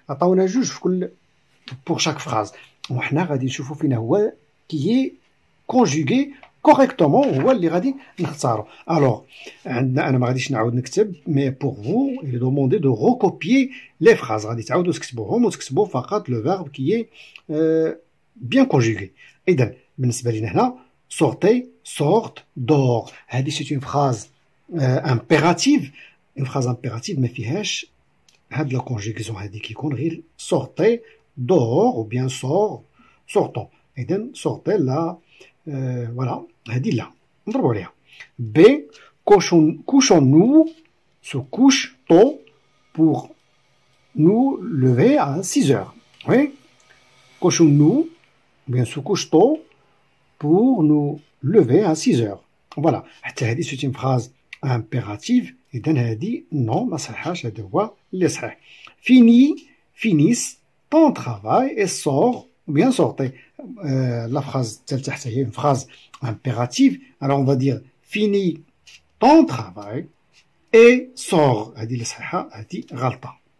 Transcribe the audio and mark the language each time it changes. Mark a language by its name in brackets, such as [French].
[French] On a juge pour chaque phrase. On a dit qui est conjugué correctement [Arabic] هو اللي غادي نختارو. [French] Alors, [Arabic] انا ما غاديش نعاود نكتب [French] mais pour vous il est demandé de recopier les phrases. [Arabic] غادي تعاودوا تكتبوهم وتكتبوا فقط [French] le verbe qui est bien conjugué. [Arabic] اذا بالنسبه لنا هنا [French] sortez, sorte, dort. هذه c'est une phrase impérative. Une phrase impérative [Arabic] ما فيهاش هاد [French] لا conjugaison هذه [Arabic] كيكون غير [French] sortez, dort ou bien sort, sortons. [Arabic] اذا [French] sortez [Arabic] là voilà هذه لا نضربوا عليها. [French] B, couchons-nous, se couche tôt pour nous lever à 6 heures. Oui, couchons-nous, bien se couche tôt pour nous lever à 6 heures. Voilà, [Arabic] حتى هذه [French] c'est une phrase impérative. [Arabic] إذا هذه [French] non [Arabic] ما صحاش، هذا هو اللي صحيح. [French] Finisse ton travail et sors ou bien sortez. La phrase [Arabic] تحت هي [French] une phrase impérative. Alors on va dire finis ton travail et sors. [Arabic] هذه اللي صحيحة، هذه غلطة.